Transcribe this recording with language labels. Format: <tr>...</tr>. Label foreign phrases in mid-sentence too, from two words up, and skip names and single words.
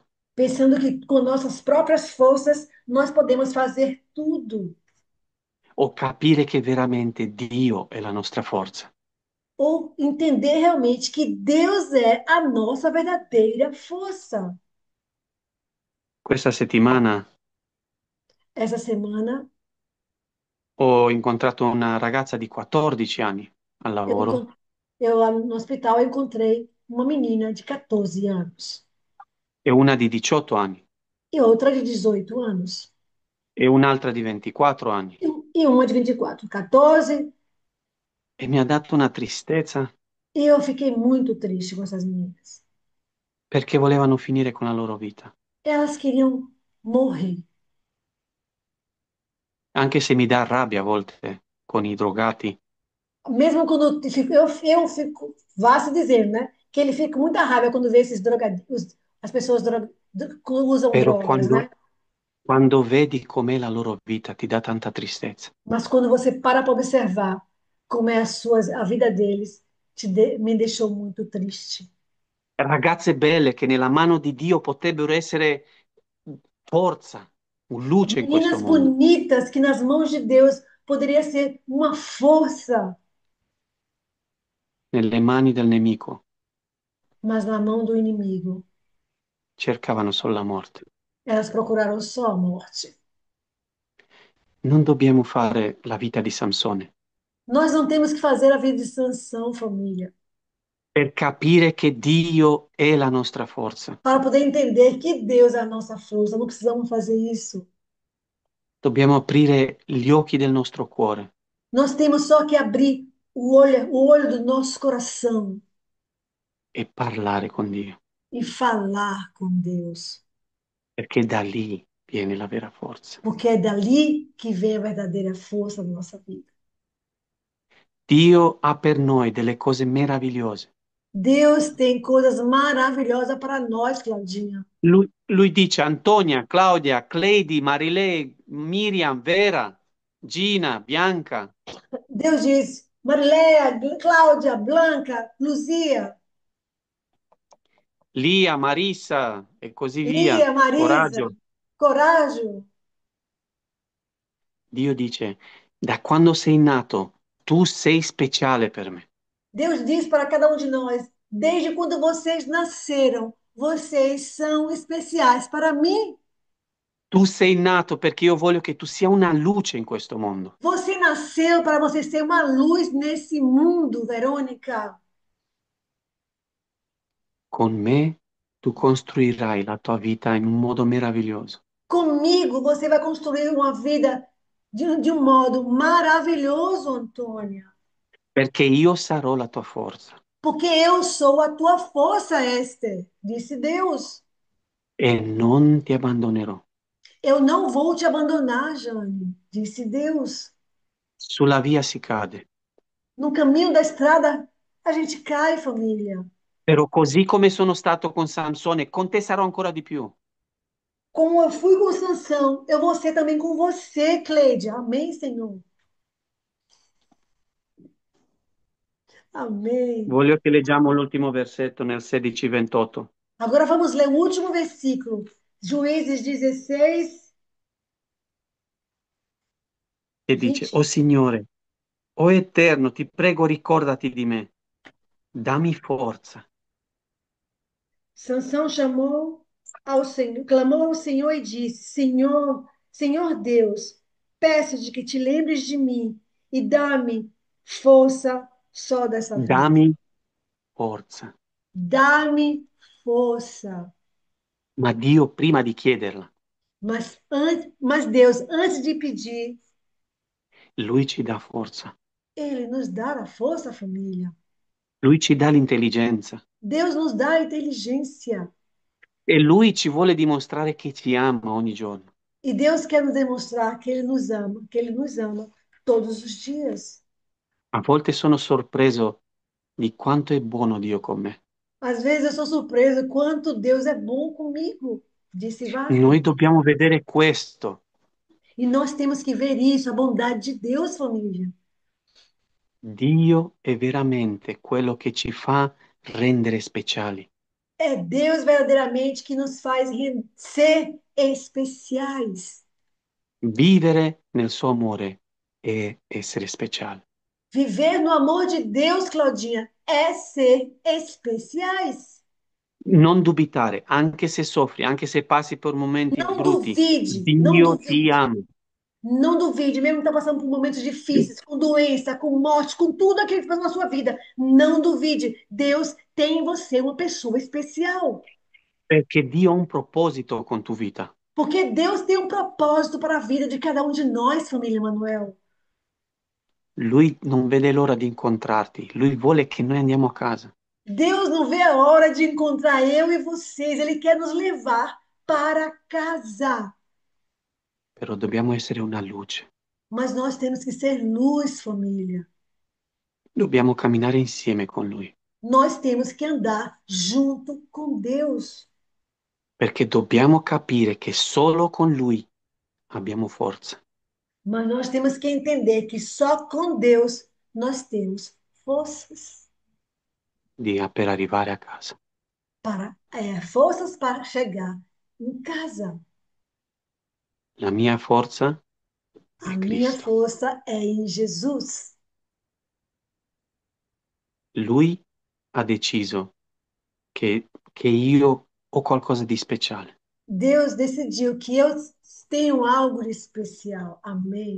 <pt>pensando que com nossas próprias forças nós podemos fazer tudo.</pt> <it>o capire che veramente Dio è la nostra forza.</it> <pt>ou entender realmente que Deus é a nossa verdadeira força.</pt> <it>Questa settimana</it> <pt>Essa semana,</pt> <it>ho incontrato una ragazza di 14 anni al</it> <pt>eu,</pt> <it>lavoro</it> <pt>lá no hospital, eu encontrei uma menina de 14 anos</pt> <it>e una di 18 anni</it> <pt>e outra de 18 anos</pt> <it>e un'altra di 24 anni</it> <pt>e uma de 24, 14.</pt> <it>e mi ha dato una tristezza</it> <pt>E eu fiquei muito triste com essas meninas.</pt> <it>perché volevano finire con la loro vita.</it> <pt>Elas queriam morrer. Anche se mi dà rabbia a volte con i drogati, Mesmo quando eu fico, vá se dizer, né? Que ele fica com muita raiva quando vê esses drogadicos, as pessoas que usam</pt> <it>però</it> <pt>drogas, né?</pt> <it>quando vedi com'è la loro vita ti dà tanta tristezza.</it> <pt>Mas quando você para observar como é a vida deles, me deixou muito triste.</pt> <it>Ragazze belle che nella mano di Dio potrebbero essere forza, luce in questo</it> <pt>Meninas</pt> <it>mondo,</it> <pt>bonitas que nas mãos de Deus poderia ser uma força,</pt> <it>nelle mani del nemico,</it> <pt>mas na mão do inimigo,</pt> <it>cercavano solo la morte.</it> <pt>elas procuraram só a morte.</pt> <it>Non dobbiamo fare la vita di Samsone</it> <pt>Nós não temos que fazer a vida de sanção, família,</pt> <it>per capire che Dio è la nostra forza.</it> <pt>para poder entender que Deus é a nossa força. Não precisamos fazer isso.</pt> <it>Dobbiamo aprire gli occhi del nostro cuore</it> <pt>Nós temos só que abrir o olho do nosso coração</pt> <it>e parlare con Dio,</it> <pt>e falar com Deus,</pt> <it>perché da lì viene la vera forza.</it> <pt>porque é dali que vem a verdadeira força da nossa vida.</pt> <it>Dio ha per noi delle cose meravigliose.</it> <pt>Deus tem coisas maravilhosas para nós, Claudinha.</pt> <it>Lui dice Antonia, Claudia, Cleidi, Marilei, Miriam, Vera, Gina, Bianca,</it> <pt>Deus diz, Marileia, Cláudia, Blanca, Luzia, Lia,</pt> <it>Marissa e così via.</it> <pt>Lia, Marisa,</pt> <it>Coraggio.</it> <pt>Coragem.</pt> <it>Dio dice, da quando sei nato, tu sei speciale per me.</it> <pt>Deus diz para cada um de nós: desde quando vocês nasceram, vocês são especiais para mim.</pt> <it>Tu sei nato perché io voglio che tu sia una luce in questo mondo.</it> <pt>Você nasceu para você ser uma luz nesse mundo, Verônica.</pt> <it>Con me tu costruirai la tua vita in un modo meraviglioso,</it> <pt>Comigo você vai construir uma vida de um modo maravilhoso, Antônia.</pt> <it>perché io sarò la tua forza</it> <pt>Porque eu sou a tua força, Esther, disse Deus.</pt> <it>e non ti abbandonerò.</it> <pt>Eu não vou te abandonar, Jane, disse Deus.</pt> <it>Sulla via si cade,</it> <pt>No caminho da estrada, a gente cai, família.</pt> <it>però così come sono stato con Sansone, con te sarò ancora di più.</it> <pt>Como eu fui com Sansão, eu vou ser também com você, Cleide. Amém, Senhor? Amém.</pt> <it>Voglio che leggiamo l'ultimo versetto nel 16:28,</it> <pt>Agora vamos ler o último versículo. Juízes 16,</pt> <it>che dice, 20. O Signore, o Eterno, ti prego ricordati di me, dammi forza.</it> <pt>Sansão chamou ao Senhor, clamou ao Senhor e disse: Senhor, Senhor Deus, peço-te que te lembres de mim e dá-me força só dessa vez.</pt> <it>Dammi forza.</it> <pt>Dá-me força.</pt> <it>Ma Dio, prima di chiederla,</it> <pt>Mas Deus, antes de pedir,</pt> <it>Lui ci dà forza.</it> <pt>Ele nos dá a força, família.</pt> <it>Lui ci dà l'intelligenza</it> <pt>Deus nos dá a inteligência.</pt> <it>e Lui ci vuole dimostrare che ci ama ogni giorno.</it> <pt>E Deus quer nos demonstrar que Ele nos ama todos os dias.</pt> <it>A volte sono sorpreso di quanto è buono Dio con me.</it> <pt>Às vezes eu sou surpresa quanto Deus é bom comigo, disse</pt> <it>Noi</it> <pt>Wagner.</pt> <it>dobbiamo vedere questo.</it> <pt>E nós temos que ver isso, a bondade de Deus, família.</pt> <it>Dio è veramente quello che ci fa rendere speciali.</it> <pt>É Deus verdadeiramente que nos faz ser especiais.</pt> <it>Vivere nel suo amore e essere speciali.</it> <pt>Viver no amor de Deus, Claudinha, é ser especiais.</pt> <it>Non dubitare, anche se soffri, anche se passi per momenti</it> <pt>Não</pt> <it>brutti,</it> <pt>duvide, não</pt> <it>Dio ti</it> <pt>duvide.</pt> <it>ama.</it> <pt>Não duvide, mesmo que está passando por momentos difíceis, com doença, com morte, com tudo aquilo que faz na sua vida. Não duvide. Deus tem em você uma pessoa especial.</pt> <it>Perché Dio ha un proposito con tua vita.</it> <pt>Porque Deus tem um propósito para a vida de cada um de nós, família Manuel.</pt> <it>Lui non vede l'ora di incontrarti, lui vuole che noi andiamo a casa,</it> <pt>Deus não vê a hora de encontrar eu e vocês. Ele quer nos levar para casa.</pt> <it>però dobbiamo essere una luce.</it> <pt>Mas nós temos que ser luz, família.</pt> <it>Dobbiamo camminare insieme con lui,</it> <pt>Nós temos que andar junto com Deus.</pt> <it>perché dobbiamo capire che solo con lui abbiamo forza</it> <pt>Mas nós temos que entender que só com Deus nós temos forças</pt> <it>per arrivare a casa.</it> <pt>forças para chegar em casa.</pt> <it>La mia forza</it> <pt>A</pt> <it>è</it> <pt>minha</pt> <it>Cristo.</it> <pt>força é em Jesus.</pt> <it>Lui ha deciso che io ho qualcosa di speciale.</it> <pt>Deus decidiu que eu tenho algo de especial. Amém.</pt>